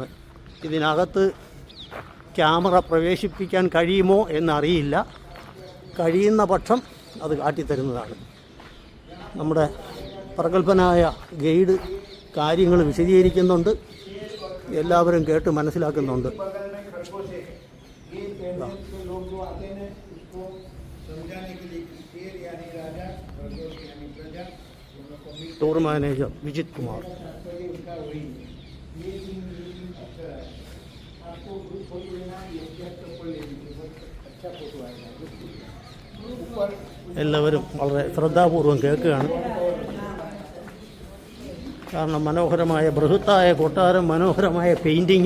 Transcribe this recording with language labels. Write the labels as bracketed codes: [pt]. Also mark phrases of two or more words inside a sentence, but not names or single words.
[ml] ഇതിനകത്ത് ക്യാമറ പ്രവേശിപ്പിക്കാൻ കഴിയുമോ എന്നറിയില്ല. കഴിയുന്ന പക്ഷം അത് കാട്ടിത്തരുന്നതാണ്. നമ്മുടെ പ്രഗത്ഭനായ ഗൈഡ് കാര്യങ്ങൾ വിശദീകരിക്കുന്നുണ്ട്. എല്ലാവരും കേട്ട് മനസ്സിലാക്കുന്നുണ്ട്. [en] tour manager विजित कुमार. [ml] എല്ലാവരും വളരെ ശ്രദ്ധാപൂർവം കേൾക്കുകയാണ്. കാരണം മനോഹരമായ ബൃഹത്തായ കൊട്ടാരം, മനോഹരമായ പെയിൻറ്റിങ്.